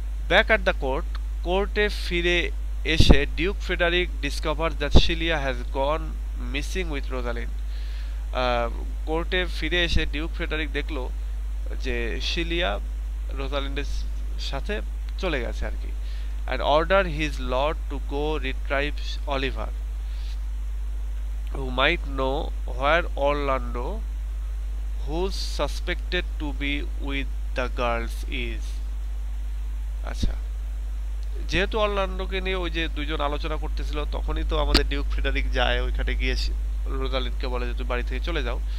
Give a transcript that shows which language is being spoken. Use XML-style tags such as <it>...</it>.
<bn>Back at the কোর্টে ফিরে এসে Duke Frederick discover that শিলিয়া has gone missing with Rosalind, কোর্টে ফিরে এসে ডিউক ফ্রেডারিক দেখলো যে শিলিয়া রোজালিন্ডের সাথে চলে গেছে আর কি।</bn> <en>and order his lord to go retrieve Oliver, who might know where Orlando, who's suspected to be with the girls, is.</en> <bn>আচ্ছা, যেহেতু অরল্যান্ডোকে নিয়ে ওই যে দুইজন আলোচনা করতেছিল, তখনই তো আমাদের ডিউক ফ্রেডারিক যায় ওইখানে গিয়ে রোজালিন্ডকে বলে যে তুমি বাড়ি থেকে চলে যাও।</bn>